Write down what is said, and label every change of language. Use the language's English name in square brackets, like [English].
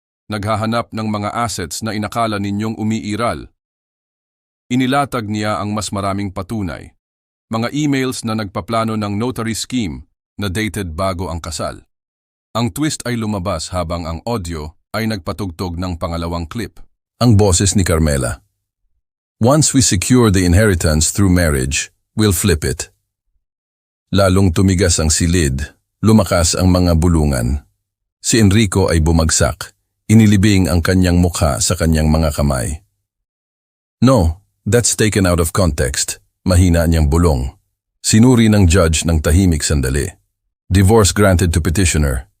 [Filipino] Naghahanap ng mga assets na inakala ninyong umiiral. Inilatag niya ang mas maraming patunay. Mga emails na nagpaplano ng notary scheme na dated bago ang kasal. Ang twist ay lumabas habang ang audio ay nagpatugtog ng pangalawang clip. Ang boses ni Carmela. [English] Once we secure the inheritance through marriage, we'll flip it. [Filipino] Lalong tumigas ang silid. Lumakas ang mga bulungan. Si Enrico ay bumagsak. Inilibing ang kanyang mukha sa kanyang mga kamay. [English] No, that's taken out of context. [Filipino] Mahina niyang bulong. Sinuri ng judge ng tahimik sandali. [English] Divorce granted to petitioner.